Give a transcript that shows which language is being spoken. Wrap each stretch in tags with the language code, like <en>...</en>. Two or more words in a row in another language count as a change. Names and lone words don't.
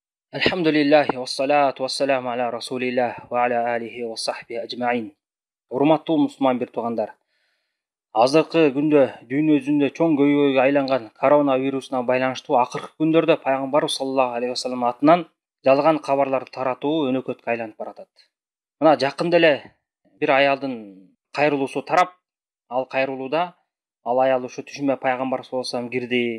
<ar>الحمد لله والصلاة والسلام على رسول الله وعلى آله وصحبه أجمعين.</ar> <ky>Урматтуу мусулман бир туугандар. Азыркы күндө дүйнө жүзүндө чоң көйгөйгө айланган коронавирусуна байланыштуу акыркы күндөрдө пайгамбарыбыз</ky> <ar>صلى الله عليه وسلم</ar> <ky>атынан жалган кабарларды таратуу өнөкөткө айланып баратат. Мына жакында эле бир аялдын кайрылуусу тарап, ал кайрылууда ал аял ушу түшүмө пайгамбар</ky> <ar>صلى الله عليه وسلم</ar> <ky>кирди.</ky>